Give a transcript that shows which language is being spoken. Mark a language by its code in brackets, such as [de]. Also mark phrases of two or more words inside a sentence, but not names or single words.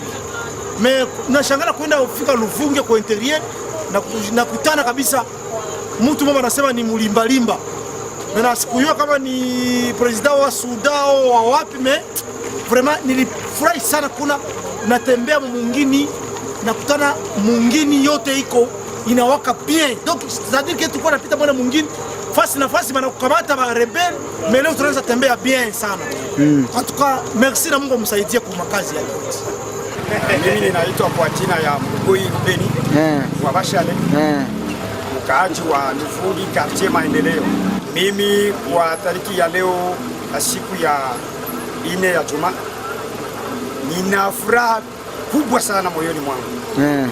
[sw] Nashangaa kwenda kufika Luvungi kwa interior na kutana kabisa mtu mama anasema ni mlimbalimba. Na sikujua kama ni president wa Sudao wa wapi vraiment nilifurahi sana kuna natembea mwingine nakutana mwingine yote iko inawaka bien. [fr] Donc c'est-à-dire que tu peux [sw] napita bwana mwingine face na face bana kukamata ba rebel mais leo tunaweza tembea bien sana. [fr] En tout cas merci [sw] na Mungu amsaidie kwa makazi yake. Mimi ninaitwa kwa jina ya Mgoi Rubeni wa Bashale. Mkaaji wa Luvungi quartier Maendeleo. Mimi kwa tariki ya leo na siku ya 4 ya Juma nina furaha kubwa sana moyoni mwangu.